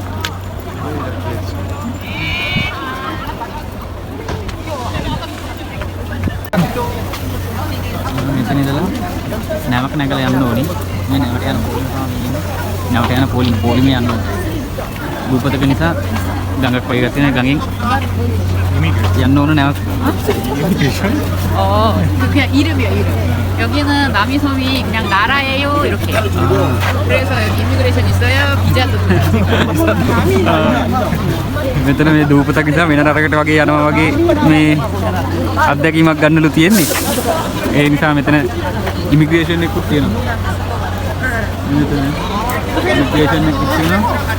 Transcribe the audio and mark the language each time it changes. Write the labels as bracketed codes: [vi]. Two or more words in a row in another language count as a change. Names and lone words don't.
[si] මෙතන ඉඳලා නැවක නැගලා යන්න ඕනේ. මේ නැවට යන පොලිම තමයි ඉන්නේ. නැවට යන පොලිමේ යන්න ඕනේ. දූපතක නිසා ගඟක් වගේ තියෙන ගඟෙන් යන්න ඕන නැවක්. [ko] 그냥 이름이야 이름. 여기는 남이섬이 그냥 나라예요 이렇게. 그래서 여기 이미그레이션 있어요. 비자도. [si] මෙතන මේ දූපතක නිසා වෙන රටකට වගේ යනවා වගේ මේ අත්දැකීමක් ගන්නලු තියෙන්නේ. ඒ නිසා මෙතන ඉමිග්‍රේෂන් එකක් තියෙනවා. මෙතන ඉමිග්‍රේෂන් එකක් තියෙනවා.